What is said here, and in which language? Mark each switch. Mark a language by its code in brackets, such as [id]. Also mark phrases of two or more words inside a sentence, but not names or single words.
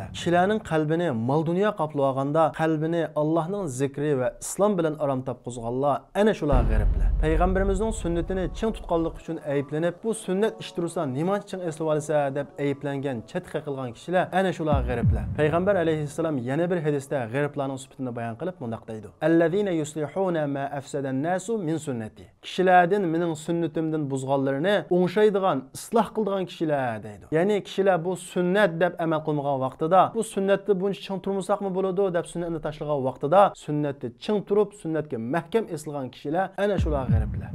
[uz] Kishilarning qalbini mol dunyo qoplab olganda, qalbini Allohning zikri va islom bilan aram topqizganlar ana shular g'ariblar. Payg'ambarimizning sunnatini ching tutganlik uchun ayiblanib, bu sunnat ish tursa nima ching eslab olsa deb ayiblangan, chetqa qilgan kishilar ana shular g'ariblar. Payg'ambar alayhissalom yana bir hadisda g'ariblarning sifatini bayon qilib mundaq deydi: [ar] "الذين يصلحون ما أفسد الناس من سنتي." [uz] Kishilardan mening sunnatimdan buzganlarini o'ngshaydigan, isloh qiladigan kishilar deydi. Ya'ni kishilar bu sunnat deb amal qilmagan vaqtida, bu sunnatni buncha ching turmasaqmi bo'ladi deb sunnatni tashlagan vaqtida, sunnatni ching turib, sunnatga mahkam eslagan kishilar ana shular g'ariblar.